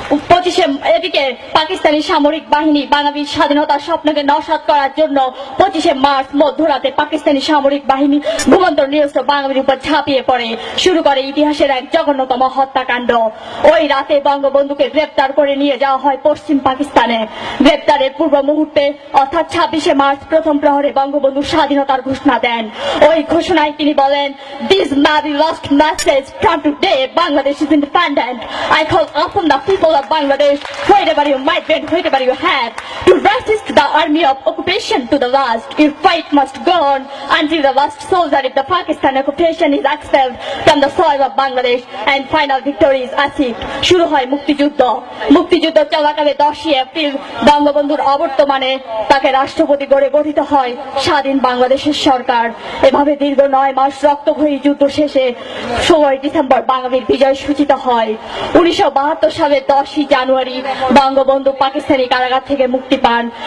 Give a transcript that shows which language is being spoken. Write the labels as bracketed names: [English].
[Bangla] 25 এদিকে পাকিস্তানি সামরিক বাহিনী বাঙালির স্বাধীনতার স্বপ্নকে নস্যাৎ করার জন্য 25 মার্চ মধ্যরাতে পাকিস্তানি সামরিক বাহিনী ভূমন্তর নিরস্ত্র বাঙালির উপর ঝাঁপিয়ে পড়ে। শুরু করে ইতিহাসের এক জঘন্যতম হত্যাকাণ্ড। ওই রাতে বঙ্গবন্ধুকে গ্রেপ্তার করে নিয়ে যাওয়া হয় পশ্চিম পাকিস্তানে। গ্রেপ্তারের পূর্ব মুহূর্তে অর্থাৎ 26 মার্চ প্রথম প্রহরে বঙ্গবন্ধু স্বাধীনতার ঘোষণা দেন। ওই ঘোষণায় তিনি বলেন, [English] "This may be last message from today Bangladesh is independent. I call upon the people of Bangladesh, wherever you might be and wherever you have, to resist the army of occupation to the last. Your fight must go on until the last soldier of the Pakistan occupation is expelled from the soil of Bangladesh and final victory is achieved." [Bangla] শুরু হয় মুক্তিযুদ্ধ। মুক্তিযুদ্ধ চলাকালে 10 April বঙ্গবন্ধুর অবর্তমানে তাকে রাষ্ট্রপতি গড়ে গঠিত হয় স্বাধীন বাংলাদেশের সরকার। এভাবে দীর্ঘ 9 মাস রক্তক্ষয়ী যুদ্ধ শেষে 16 ডিসেম্বর বাঙালির বিজয় সূচিত হয়। 1972 সালের 10 জানুয়ারি বঙ্গবন্ধু পাকিস্তানি কারাগার থেকে মুক্তি পান।